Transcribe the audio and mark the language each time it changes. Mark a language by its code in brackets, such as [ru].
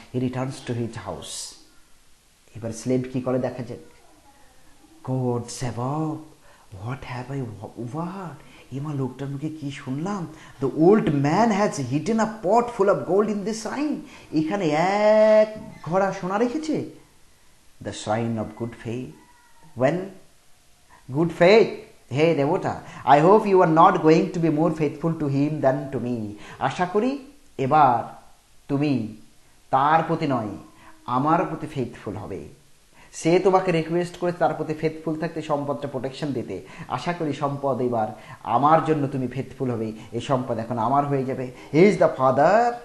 [en] He returns to his house. [bn] এবার slave কি করে দেখা যাক। [en] God save, what have I over, [bn] এমা লোকটার মুখে কি শুনলাম, [en] the old man has hidden a pot full of gold in this shrine, [bn] এখানে এক ঘড়া সোনা রেখেছে। [en] The shrine of good faith, well good faith, hey devota, I hope you are not going to be more faithful to him than to me. [bn] আশা করি এবার তুমি তার প্রতি নয় আমার প্রতি ফেথফুল হবে। সে তোমাকে রিকোয়েস্ট করে তার প্রতি ফেথফুল থাকতে, সম্পদটা প্রোটেকশন দিতে। আশা করি সম্পদ এবার আমার জন্য তুমি ফেথফুল হবে, এই সম্পদ এখন আমার হয়ে যাবে। [en] He is the father.